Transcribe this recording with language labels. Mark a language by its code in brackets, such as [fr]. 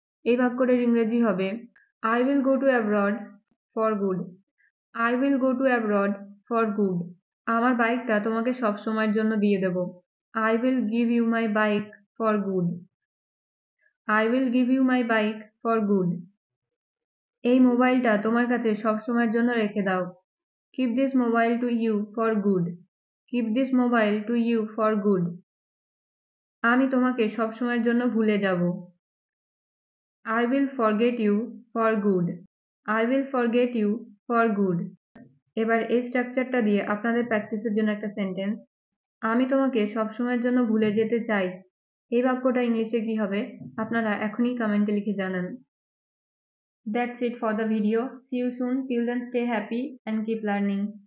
[bn] এই বাক্যটার ইংরেজি হবে [en] I will go to abroad for good. I will go to abroad for good. [bn] আমার বাইকটা তোমাকে সবসময়ের জন্য দিয়ে দেব। [en] I will give you my bike for good. I will give you my bike for good. [bn] এই মোবাইলটা তোমার কাছে সবসময়ের জন্য রেখে দাও। [en] Keep this mobile to you for good. Keep this mobile to you for good. [bn] আমি তোমাকে সবসময়ের জন্য ভুলে যাব। [en] I will forget you for good. I will forget you for good. [bn] এবার এই স্ট্রাকচারটা দিয়ে আপনাদের প্র্যাকটিসের জন্য একটা সেন্টেন্স। আমি তোমাকে সবসময়ের জন্য ভুলে যেতে চাই। এই বাক্যটা ইংলিশে কি হবে আপনারা এখনই কমেন্টে লিখে জানান। [en] That's it for the video. See you soon. Till then, stay happy and keep learning.